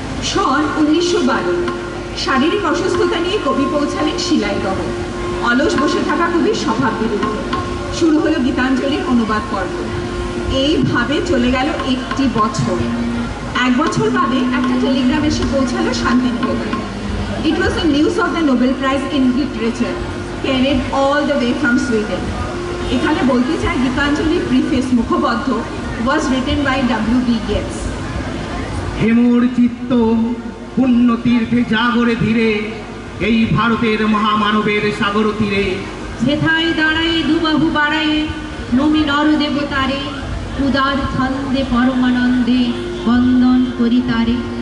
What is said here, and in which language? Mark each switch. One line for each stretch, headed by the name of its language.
Bangla: সন 1912 শারীরিক অসুস্থতা নিয়ে কবি পৌঁছালেন শিলাইদহ। অলস বসে থাকা কবির স্বভাব বিরুদ্ধে শুরু হলো গীতাঞ্জলির অনুবাদ পর্ব। এইভাবে চলে গেল একটি বছর। এক বছর বাদে একটা টেলিগ্রাম এসে পৌঁছালো শান্তিনিকেতনে।
English: It was the news of the Nobel Prize in Literature carried all the way from Sweden.
Bangla: এখানে বলতে চাই Gitanjali preface মুখবদ্ধ
English: was written by W.B. Yeats.
Bangla: হেমর চিত্ত পুণ্য তীর্থে জাগরে ধীরে, এই ভারতের মহামানবের সাগর তীরে। যেথায় দাঁড়ায় দুবাহু বাড়ায় নমি নর দেবতারে, উদার ছন্দে পরমানন্দে বন্দন করি তারে।